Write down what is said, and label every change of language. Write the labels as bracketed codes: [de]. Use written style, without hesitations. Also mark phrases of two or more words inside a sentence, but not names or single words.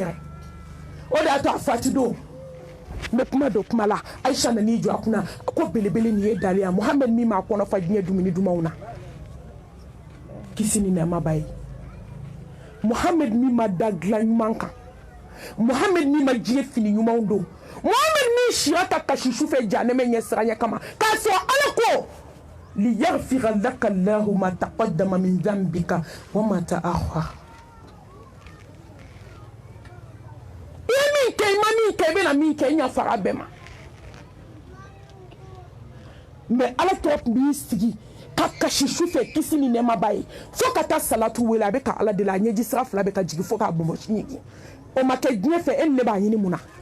[bm] yɛrɛ o de y'a to a fati don n bɛ kuma dɔ kuma la Ayisa nan'i jɔ a kunna ko belebele nin ye dalen ya Muhamɛdi min m'a kɔnɔ fa diɲɛ dumuni dumanw na kisi ni nɛɛma b'a ye Muhamɛdi min ma da dilan ɲuman kan Muhamɛdi min ma diɲɛ fini ɲumanw don Muhamɛdi min siya ta kasi sufɛ janɛmɛ ɲɛ siranɲɛ kama k'a sɔrɔ ala ko [ar] ليغفر لك الله ما تقدم من ذنبك وما تأخر [bm] i ye min kɛ i ma min kɛ i bɛna min kɛ i ɲa fara bɛɛ ma mais ala tɔ tun b'i sigi ka kasi su fɛ kisi ni nɛɛma ba ye fo ka taa salatu wele a bɛ ka ala de la a ɲɛji sira fila bɛ ka jigin fo k'a bɔnbɔn ɲigin o ma kɛ diɲɛ fɛ e ni ne b'a ɲini mun na